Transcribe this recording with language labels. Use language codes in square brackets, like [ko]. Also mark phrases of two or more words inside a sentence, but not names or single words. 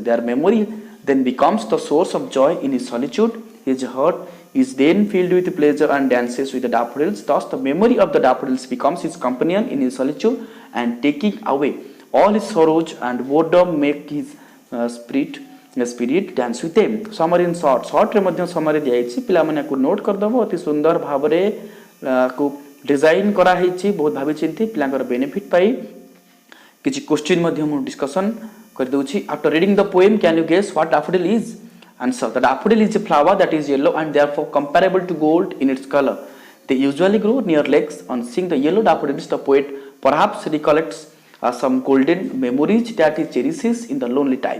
[en] Their memory then becomes the source of joy in his solitude. His heart is then filled with pleasure and dances with the daffodils. Thus, the memory of the daffodils becomes his companion in his solitude, and taking away all his sorrows and boredom make his spirit dance with them. Summary in short [or] ରେ ମଧ୍ୟ ସମାରି ଦିଆ ପିଲା ମାନେ କୁ ନୋଟ କରି ଦେବ ଅତି ସୁନ୍ଦର ଭାବରେ କୁ ଡିଜାଇନ କରା ହେଇଛି ବହୁତ ଭାବି ଚିନ୍ତି ପିଲାଙ୍କର ବେନିଫିଟ ପାଇଁ କିଛି କ୍ୱେଶ୍ଚନ ମଧ୍ୟ ଆମେ ଡିସକସନ କରି ଦେଉଛି. [en] After reading the poem, can you guess what daffodil is? Answer: the daffodil is a flower that is yellow and therefore comparable to gold in its color. They usually grow near lakes. On seeing the yellow daffodils, the poet perhaps recollects some golden memories that he cherishes in the lonely time.